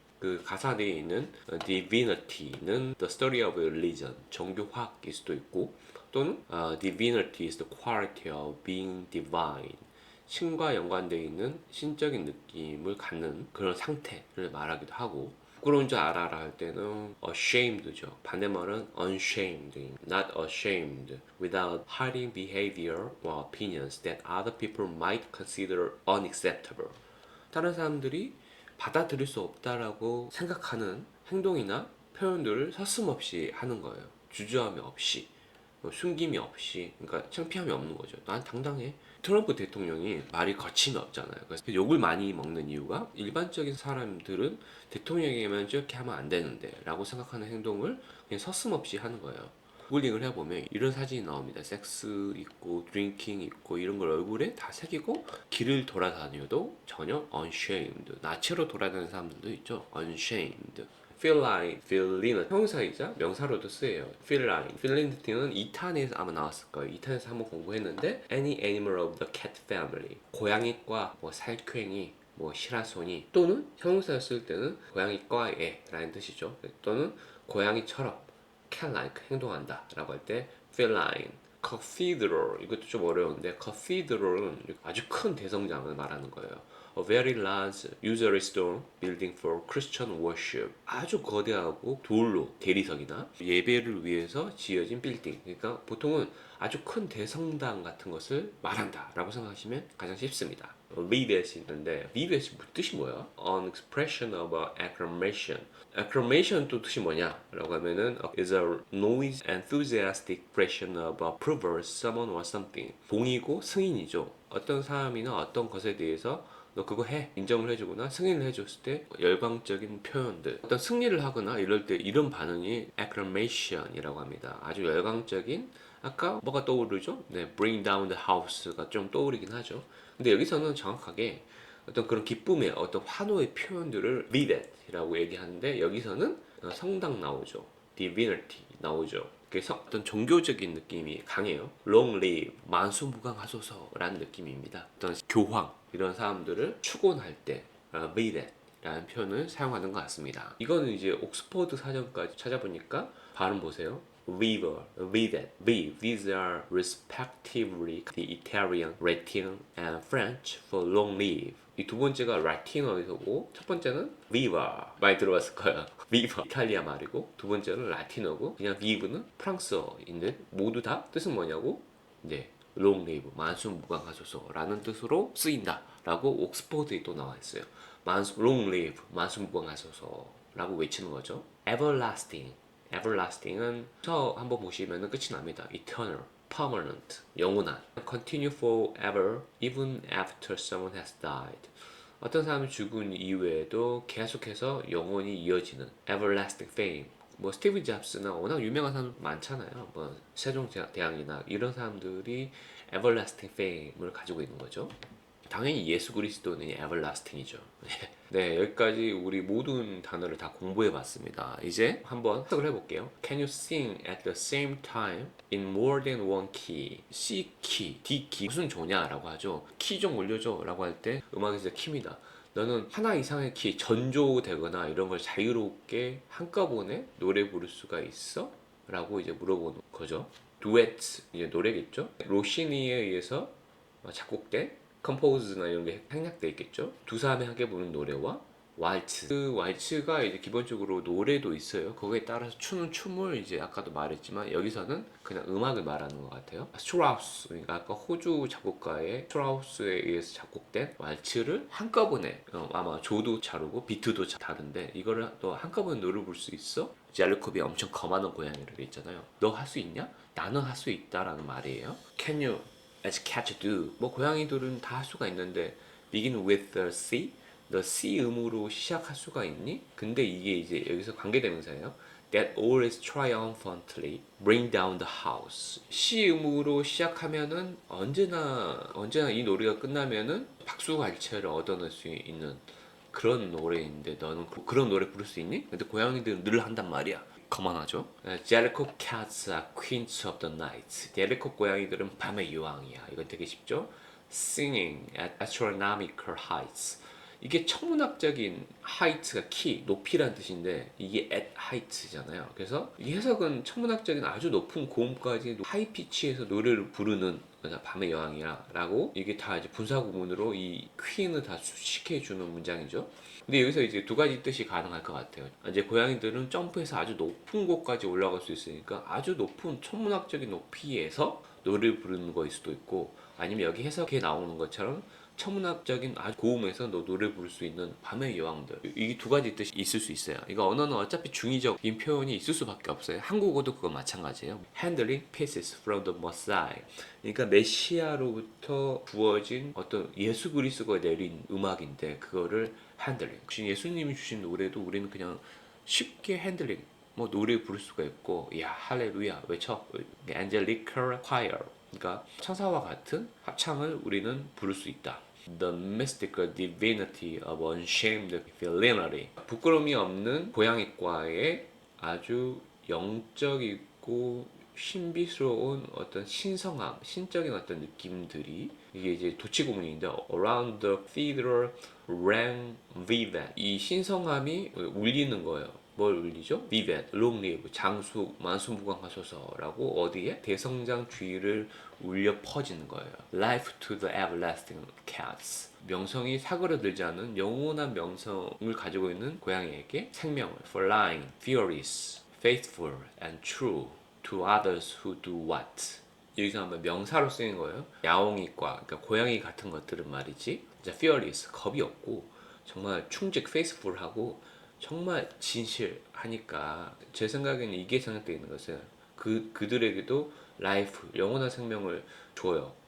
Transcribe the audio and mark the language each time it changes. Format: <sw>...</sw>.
<ko>그 가사 내에 있는 divinity는</ko> <en>the study of religion,</en> <ko>종교학일 수도 있고 또는</ko> <en>divinity is the quality of being divine,</en> <ko>신과 연관되어 있는 신적인 느낌을 갖는 그런 상태를 말하기도 하고, 부끄러운 줄 알아라 할 때는 ashamed죠.</ko> <en>반대말은 unshamed, not ashamed, without hiding behavior or opinions that other people might consider unacceptable.</en> <ko>다른 사람들이 받아들일 수 없다라고 생각하는 행동이나 표현들을 서슴없이 하는 거예요. 주저함이 없이, 숨김이 없이, 그러니까 창피함이 없는 거죠. 난 당당해. 트럼프 대통령이 말이 거침이 없잖아요. 그래서 욕을 많이 먹는 이유가 일반적인 사람들은 대통령이면 저렇게 하면 안 되는데 라고 생각하는 행동을 그냥 서슴없이 하는 거예요. 구글링을 해보면 이런 사진이 나옵니다. 섹스 있고 드링킹 있고 이런 걸 얼굴에 다 새기고 길을 돌아다녀도 전혀 unshamed. 나체로 돌아다니는 사람들도 있죠. unshamed. feline, feline 형용사이자 명사로도 쓰여요. feline, felinity는 2탄에서 아마 나왔을 거예요. 2탄에서 한번 공부했는데</ko> <en>any animal of the cat family,</en> <ko>고양이과 뭐 살쾡이 뭐 시라소니, 또는 형용사를 쓸 때는 고양이과의 라는 뜻이죠. 또는 고양이처럼 cat-like 행동한다 라고 할 때 feline. cathedral, 이것도 좀 어려운데 cathedral은 아주 큰 대성당을 말하는 거예요.</ko> <en>A very large usually stone building for Christian worship.</en> <ko>아주 거대하고 돌로 대리석이나 예배를 위해서 지어진 빌딩. 그러니까 보통은 아주 큰 대성당 같은 것을 말한다 라고 생각하시면 가장 쉽습니다. vivet이 있는데 vivet이 뜻이 뭐야?</ko> <en>An expression of acclamation.</en> <ko>acclamation 또 뜻이 뭐냐? 라고 하면은</ko> <en>is a noise enthusiastic expression of approval, someone or something.</en> <ko>봉이고 승인이죠. 어떤 사람이나 어떤 것에 대해서 너 그거 해 인정을 해주거나 승인을 해줬을 때 열광적인 표현들, 어떤 승리를 하거나 이럴 때 이런 반응이 acclamation이라고 합니다. 아주 열광적인, 아까 뭐가 떠오르죠? 네,</ko> <en>bring down the house</en> <ko>가 좀 떠오르긴 하죠. 근데 여기서는 정확하게 어떤 그런 기쁨의 어떤 환호의 표현들을 vivet이라고 얘기하는데 여기서는 성당 나오죠. divinity 나오죠. 그래서 어떤 종교적인 느낌이 강해요. long live, 만수무강하소서라는 느낌입니다. 어떤 교황 이런 사람들을 축원할 때 vivet 라는 표현을 사용하는 것 같습니다. 이거는 이제 옥스퍼드 사전까지 찾아보니까 발음 보세요.</ko> <en>Weaver, Vivet, V. These are respectively the Italian, Latin, and French for long live.</en> <ko>이 두 번째가 라틴어에서 오고 첫 번째는 viva 많이 들어봤을 거예요. viva 이탈리아 말이고 두 번째는 라틴어고 그냥 vive는 프랑스어인데 모두 다 뜻은 뭐냐고 이제 long live 만수무강하소서라는 뜻으로 쓰인다라고 옥스퍼드에 또 나와 있어요. long live 만수무강하소서라고 외치는 거죠. everlasting은 저 한번 보시면 끝이 납니다.</ko> <en>eternal permanent,</en> <ko>영원한,</ko> <en>continue forever, even after someone has died.</en> <ko>어떤 사람이 죽은 이후에도 계속해서 영원히 이어지는 everlasting fame. 뭐 스티브 잡스나 워낙 유명한 사람 많잖아요. 뭐 세종대왕이나 이런 사람들이 everlasting fame을 가지고 있는 거죠. 당연히 예수 그리스도는 everlasting이죠. 네, 여기까지 우리 모든 단어를 다 공부해 봤습니다. 이제 한번 해석을 해볼게요.</ko> <en>Can you sing at the same time in more than one key?</en> <ko>C 키, D 키 무슨 조냐라고 하죠. 키 좀 올려줘 라고 할 때 음악에서 키입니다. 너는 하나 이상의 키 전조되거나 이런 걸 자유롭게 한꺼번에 노래 부를 수가 있어? 라고 이제 물어보는 거죠. 듀엣 이제 노래겠죠. 로시니에 의해서 작곡된 컴포즈나 이런 게 생략돼 있겠죠. 두 사람이 함께 부르는 노래와 왈츠. 그 왈츠가 이제 기본적으로 노래도 있어요. 거기에 따라서 추는 춤을 이제 아까도 말했지만 여기서는 그냥 음악을 말하는 것 같아요. 스트라우스, 그러니까 아까 호주 작곡가의 스트라우스에 의해서 작곡된 왈츠를 한꺼번에 아마 조도 다르고 비트도 다른데 이거를 또 한꺼번에 노래 부를 수 있어? 젤리콥이 엄청 거만한 고양이를 있잖아요. 너 할 수 있냐? 나는 할 수 있다라는 말이에요.</ko> <en>Can you as cats do?</en> <ko>뭐 고양이들은 다 할 수가 있는데</ko> <en>begin with the C?</en> <ko>the C 음으로 시작할 수가 있니? 근데 이게 이제 여기서 관계대명사예요.</ko> <en>That always triumphantly bring down the house.</en> <ko>C 음으로 시작하면은 언제나 이 노래가 끝나면은 박수갈채를 얻어낼 수 있는 그런 노래인데 너는 그런 노래 부를 수 있니? 근데 고양이들은 늘 한단 말이야. 거만하죠.</ko> <en>Jellicoe cats are queens of the night.</en> <ko>젤리콥 고양이들은 밤의 여왕이야. 이건 되게 쉽죠.</ko> <en>Singing at astronomical heights.</en> <ko>이게 천문학적인 height가 키, 높이란 뜻인데 이게 at height잖아요. 그래서 이 해석은 천문학적인 아주 높은 고음까지 하이 피치에서 노래를 부르는 밤의 여왕이야 라고 이게 다 이제 분사구문으로 이 퀸을 다 수식해주는 문장이죠. 근데 여기서 이제 두 가지 뜻이 가능할 것 같아요. 이제 고양이들은 점프해서 아주 높은 곳까지 올라갈 수 있으니까 아주 높은 천문학적인 높이에서 노래를 부르는 거일 수도 있고 아니면 여기 해석에 나오는 것처럼 천문학적인 아주 고음에서 너 노래 부를 수 있는 밤의 여왕들. 이 두 가지 뜻이 있을 수 있어요. 이거 언어는 어차피 중의적인 표현이 있을 수밖에 없어요. 한국어도 그거 마찬가지예요.</ko> <en>Handling pieces from the Messiah.</en> <ko>그러니까 메시아로부터 부어진 어떤 예수 그리스도가 내린 음악인데 그거를 핸들링. 예수님이 주신 노래도 우리는 그냥 쉽게 핸들링. 뭐 노래 부를 수가 있고, 야 할렐루야 외쳐.</ko> <en>Angelical choir.</en> <ko>그러니까 천사와 같은 합창을 우리는 부를 수 있다.</ko> <en>The mystical divinity of unshamed villainy.</en> <ko>부끄러움이 없는 고양이과의 아주 영적이고 신비스러운 어떤 신성함, 신적인 어떤 느낌들이 이게 이제 도치구문인데</ko> <en>around the cathedral rang vivat.</en> <ko>이 신성함이 울리는 거예요. 뭘 울리죠? vivat, long live, 장수, 만수무강하소서라고 어디에? 대성장 주위를 울려 퍼지는 거예요.</ko> <en>Life to the everlasting cats.</en> <ko>명성이 사그러들지 않은 영원한 명성을 가지고 있는 고양이에게 생명을</ko> <en>flying, fearless, faithful and true to others who do what.</en> <ko>여기서 한번 명사로 쓰인 거예요. 야옹이과, 그러니까 고양이 같은 것들은 말이지. 이제 fearless, 겁이 없고 정말 충직, faithful하고 정말 진실하니까 제 생각에는 이게 생각되어 있는 것은 그들에게도 라이프, 영원한 생명을 줘요.</ko>